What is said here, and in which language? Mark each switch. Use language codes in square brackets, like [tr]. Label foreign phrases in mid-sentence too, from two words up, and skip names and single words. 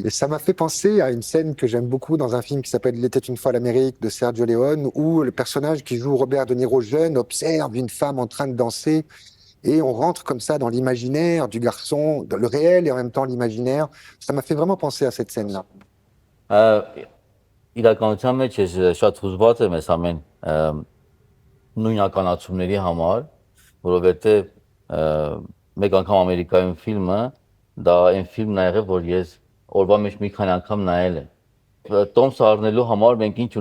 [fr] Et ça m'a fait penser à une scène que j'aime beaucoup dans un film qui s'appelle Il était une fois l'Amérique de Sergio Leone, où le personnage qui joue Robert De Niro jeune observe une femme en train de danser et on rentre comme ça dans l'imaginaire du garçon, dans le réel et en même temps l'imaginaire. Ça m'a fait vraiment penser à cette scène-là. [hy] Իրականության մեջ ես շատ հուզված եմ այս ամեն նույն ականացումների համար, որովհետև մեկ անգամ Ամերիկայում ֆիլմը դա այն ֆիլմն ա եղել, որ ես օրվա մեջ մի քանի անգամ նայել եմ։ Տոմս առնելու համար մենք ինչ